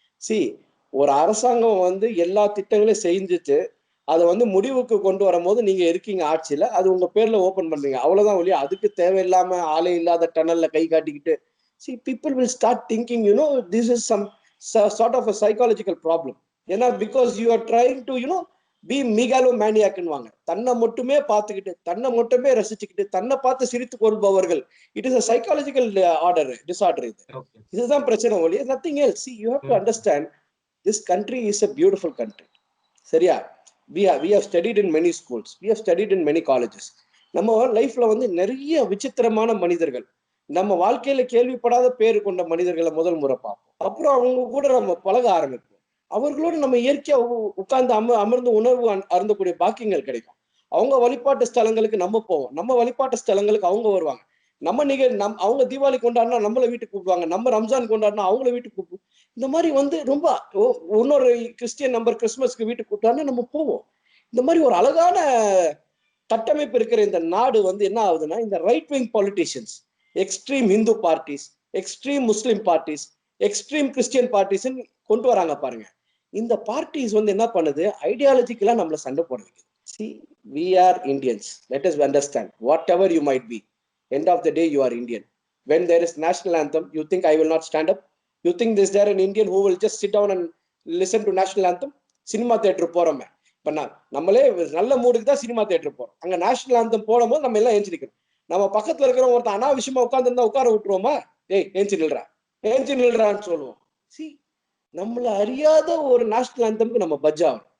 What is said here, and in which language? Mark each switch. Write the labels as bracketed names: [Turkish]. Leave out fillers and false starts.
[Tamil] C, ஒரு அரசாங்கம் வந்து எல்லா திட்டங்களையும் செஞ்சுட்டு அதை வந்து முடிவுக்கு கொண்டு வரும்போது நீங்க இருக்கீங்க ஆட்சியில, அது உங்க பேர்ல ஓபன் பண்றீங்க, அவ்வளவுதான் ஒழிய அதுக்கு தேவையில்லாம ஆளே இல்லாத டனல்ல கை காட்டிக்கிட்டு [English] see people will start thinking, this is some sort of a psychological problem. ஏன்னா because you are trying to be megalomaniac ன்னுவாங்க. [Tamil] தன்னை மட்டுமே பார்த்துக்கிட்டு தன்னை மட்டுமே ரசிச்சுக்கிட்டு தன்னை பார்த்து சிரித்து கொள்பவர்கள். [English] It is a psychological disorder. [Tamil] இதுதான் பிரச்சனை ஒழிய [English] nothing else. See, you have to understand this country is a beautiful country. சரியா? we have studied in many schools, we have studied in many colleges. [Tamil] நம்ம லைஃப்ல வந்து நிறைய விசித்திரமான மனிதர்கள், நம்ம வாழ்க்கையில கேள்விப்படாத பேரு கொண்ட மனிதர்களை முதல் முறை பார்ப்போம். அப்புறம் அவங்க கூட நம்ம பழக ஆரம்பிப்போம். அவர்களோடு நம்ம இயற்கையா உட்கார்ந்து அமர்ந்து உணர்வு அருந்தக்கூடிய பாக்கியங்கள் கிடைக்கும். அவங்க வழிபாட்டு ஸ்தலங்களுக்கு நம்ம போவோம், நம்ம வழிபாட்டு ஸ்தலங்களுக்கு அவங்க வருவாங்க. அவங்க தீபாவளி கொண்டாடினா நம்மளை வீட்டுக்கு கூப்பிடுவாங்க, நம்ம ரம்ஜான் கொண்டாடினா அவங்கள வீட்டுக்கு கூப்பிடுவோம். இந்த மாதிரி வந்து ரொம்ப இன்னொரு கிறிஸ்டியன் நம்பர் கிறிஸ்துமஸ்க்கு வீட்டுக்கு கூப்பிட்டாருன்னா நம்ம போவோம். இந்த மாதிரி ஒரு அழகான கட்டமைப்பு இருக்கிற இந்த நாடு வந்து என்ன ஆகுதுன்னா, இந்த right wing politicians, extreme Hindu parties, extreme முஸ்லிம் பார்ட்டிஸ், எக்ஸ்ட்ரீம் கிறிஸ்டியன் பார்ட்டிஸ் கொண்டு வராங்க பாருங்க. இந்த பார்ட்டிஸ் வந்து என்ன பண்ணுது, ஐடியாலஜிக்கலா நம்மள சண்டை போட வைக்குது. [English] See, we are Indians. Let us understand, whatever you might be, end of the day you are Indian. When there is national anthem, you think I will not stand up? You think is there an Indian who will just sit down and listen to national anthem? [Tamil] Cinema theatre போறோமே, இப்ப நம்மளே நல்ல மூடுக்கு தான் cinema theatre போறோம். அங்க national anthem போடும்போது நம்ம எல்லாம் ஏஞ்சிருக்கணும். நம்ம பக்கத்துல இருக்கிற ஒருத்தன் அனாவசியமா உட்கார்ந்து இருந்தா உட்கார விட்டுருவோமா? ஏய் ஏஞ்சி நில்றான்னு சொல்லுவோம். சி, நம்மள அறியாத ஒரு நேஷனல் ஆந்தம்க்கு நம்ம பட்ஜ் ஆகணும்.